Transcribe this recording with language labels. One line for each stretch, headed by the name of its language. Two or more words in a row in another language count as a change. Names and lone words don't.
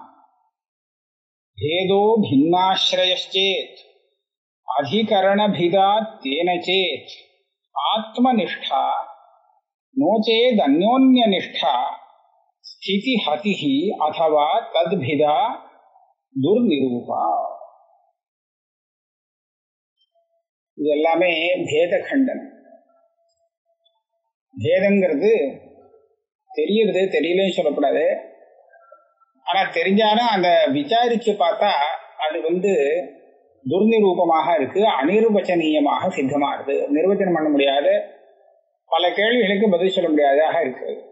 Sanskrit: भेदो भिन्नाश्रयश्चेत् अधिकरणभिदात् तेन चेत् आत्मनिष्ठा नो चेदन्योन्यनिष्ठा स्थितिहतिः अथवा तद्भिदा दुर्निरूपा।
Tamil: இதெல்லாமே பேத கண்டனம். பேதங்கிறது தெரியறது தெரியலன்னு சொல்லக்கூடாது. ஆனா தெரிஞ்சாலும் அந்த விசாரிச்சு பார்த்தா அது துர்நிரூபமாக இருக்கு, அனிர்வச்சனீயமாக சித்தமாகுது, நிர்வச்சனம் பண்ண முடியாத பல கேள்விகளுக்கு பதில் சொல்ல முடியாதாக இருக்கு.